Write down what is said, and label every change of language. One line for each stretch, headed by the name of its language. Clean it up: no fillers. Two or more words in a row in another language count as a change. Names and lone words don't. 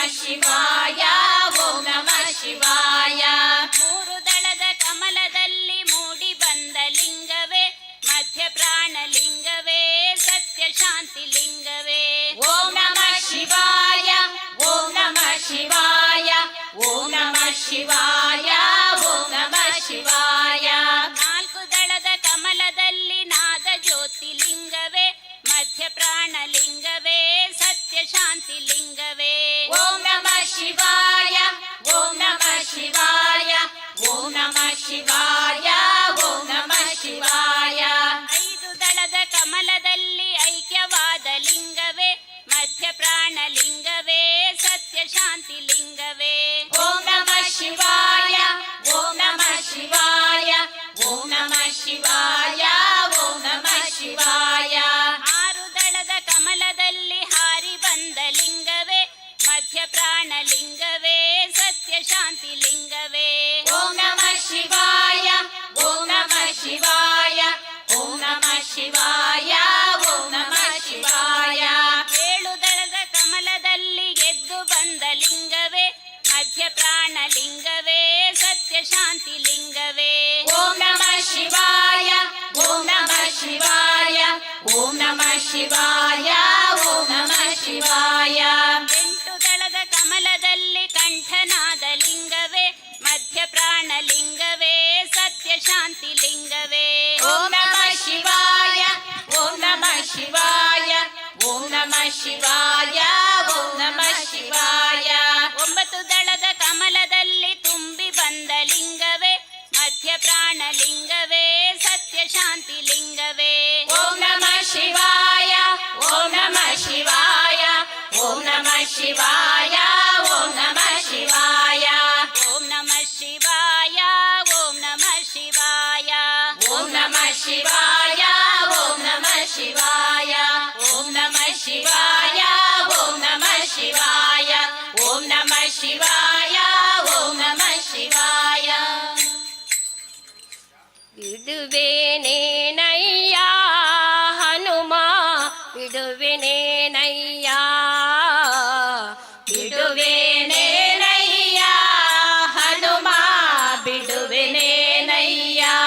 Sanskrit: ಶಿವಾಯ ಓಂ ನಮಃ ಶಿವಾಯ.
Kannada: ಮೂರು ದಳದ ಕಮಲದಲ್ಲಿ ಮೂಡಿ ಬಂದ ಲಿಂಗವೇ ಮಧ್ಯ ಪ್ರಾಣ ಲಿಂಗವೇ ಸತ್ಯ ಶಾಂತಿ ಲಿಂಗವೇ.
Sanskrit: ಓಂ ನಮಃ ಶಿವಾಯ ಓಂ ನಮಃ ಶಿವಾಯ ಓಂ ನಮಃ ಶಿವಾಯ ಓಂ ನಮಃ ಶಿವಾಯ.
Kannada: ನಾಲ್ಕು ದಳದ ಕಮಲದಲ್ಲಿ ನಾದ ಜ್ಯೋತಿ ಲಿಂಗವೇ ಮಧ್ಯ ಪ್ರಾಣ ಲಿಂಗವೇ ಸತ್ಯ ಶಾಂತಿ ಲಿಂಗವೇ.
Sanskrit: ಓಂ ನಮಃ ಶಿವಾಯ ಓಂ ನಮಃ ಶಿವಾಯ ಓಂ ನಮಃ ಶಿವಾಯ ಓಂ ನಮಃ ಶಿವಾಯ.
Kannada: ಐದು ದಳದ ಕಮಲದಲ್ಲಿ ಐಕ್ಯವಾದ ಲಿಂಗವೇ ಮಧ್ಯ ಪ್ರಾಣ ಲಿಂಗವೇ ಸತ್ಯ ಶಾಂತಿ ಲಿಂಗವೇ.
Sanskrit: ಓಂ ನಮಃ ಶಿವಾಯ ಓಂ ನಮಃ ಶಿವಾಯ ಓಂ ನಮಃ ಶಿವಾಯ ಓಂ ನಮಃ ಶಿವಾಯ.
Kannada: ಆರು ದಳದ ಕಮಲದಲ್ಲಿ ಹಾರಿ ಬಂದ ಲಿಂಗವೇ ಮಧ್ಯ ಪ್ರಾಣ ಲಿಂಗವೇ ಸತ್ಯ ಶಾಂತಿ ಲಿಂಗವೇ.
Sanskrit: ಓಂ ನಮಃ ಶಿವಾಯ ಓಂ ನಮಃ ಶಿವಾಯ ಓಂ ನಮಃ ಶಿವಾಯ ಓಂ ನಮಃ ಶಿವಾಯ.
Kannada: ಏಳು ದಳದ ಕಮಲದಲ್ಲಿ ಗೆದ್ದು ಬಂದ ಲಿಂಗವೇ ಮಧ್ಯ ಪ್ರಾಣ ಲಿಂಗವೇ ಸತ್ಯ ಶಾಂತಿ ಲಿಂಗವೇ.
Sanskrit: ಓಂ ನಮಃ ಶಿವಾಯ ಓಂ ನಮಃ ಶಿವಾಯ ಓಂ ನಮಃ ಶಿವಾಯ ಓಂ ನಮಃ ಶಿವಾಯ.
Kannada: ಎಂಟು ದಳದ ಕಮಲದಲ್ಲಿ ಕಂಠನಾದ ಲಿಂಗವೇ ಮಧ್ಯ ಪ್ರಾಣ ಲಿಂಗವೇ ಸತ್ಯ ಶಾಂತಿ ಲಿಂಗವೇ.
Sanskrit: ಓಂ ನಮಃ ಶಿವಾಯ ಓಂ ನಮಃ ಶಿವಾಯ ಓಂ ನಮಃ ಶಿವಾಯ ಓಂ ನಮಃ ಶಿವಾಯ.
Kannada: ಒಂಬತ್ತು ದಳದ ಕಮಲದಲ್ಲಿ ತುಂಬಿ ಬಂದ ಲಿಂಗವೇ ಮಧ್ಯ ಪ್ರಾಣ ಲಿಂಗವೇ ಸತ್ಯ ಶಾಂತಿ ಲಿಂಗವೇ.
Sanskrit: ಓಂ ನಮಃ ಶಿವಾಯ ಓಂ ನಮಃ ಶಿವಾಯ ಓಂ ನಮಃ ಶಿವಾಯ ಓಂ ನಮಃ ಶಿವಾಯ. ಓಂ ನಮಃ ಶಿವಾಯ ಓಂ ನಮಃ ಶಿವಾಯ ಓಂ ನಮಃ ಶಿವಾಯ ಓಂ ನಮಃ ಶಿವಾಯ ಓಂ ನಮಃ ಶಿವಾಯ ಓಂ ನಮಃ ಶಿವಾಯ ಓಂ ನಮಃ ಶಿವಾಯ ಓಂ ನಮಃ ಶಿವಾಯ.
Kannada: ಬಿಡುವೆನೇನಯ್ಯ ಹನುಮ ಬಿಡುವೆನೇನಯ್ಯ ಬಿಡುವೆನೇನಯ್ಯ ಹನುಮ ಬಿಡುವೆನೇನಯ್ಯ